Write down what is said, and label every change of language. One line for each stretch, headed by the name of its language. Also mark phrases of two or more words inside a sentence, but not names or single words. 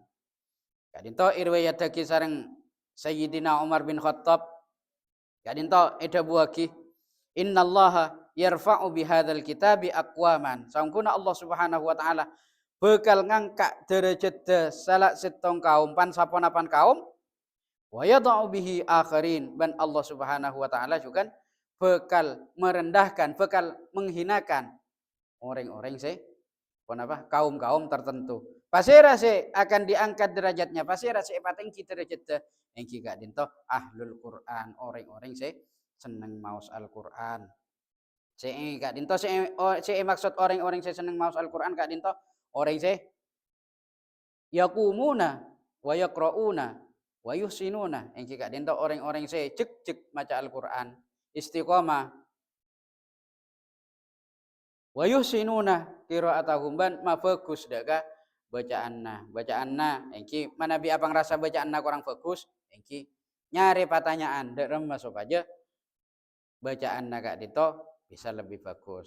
Madurese: Kak dinto riwayat kisareng Sayyidina Umar bin Khattab kadinto eda buaki
Arabic: إن الله يرفع بهذا الكتاب أقواما.
Madurese: Sangkuna
Arabic: الله سبحانه وتعالى
Madurese: bakal ngangkat derajat salak setong kaum pan saponapan kaum
Arabic: ويضع به آخرين
Madurese: dan
Arabic: الله سبحانه وتعالى
Madurese: juga
Indonesian: bakal merendahkan, bakal menghinakan orang-orang kaum-kaum tertentu.
Madurese: Pasira
Indonesian: akan diangkat derajatnya,
Madurese: pasira patinggi derajat engki gak dinto
Arabic: أهل القرآن,
Madurese: orang-orang seneng maos Al-Qur'an. Gak dinto maksud orang-orang seneng maos Al-Qur'an gak dinto orang
Arabic: يقومون ويقرؤون ويحسنون.
Madurese: Engki gak dinto orang-orang cek maca Al-Qur'an, istiqomah
Arabic: ويحسنون قراءتهم
Madurese: ban ma bagus dak bacaanna engki manabi abang rasa bacaanna kurang bagus engki nyari pertanyaan dek remes aja bacaanna kak dito
Indonesian: bisa lebih bagus.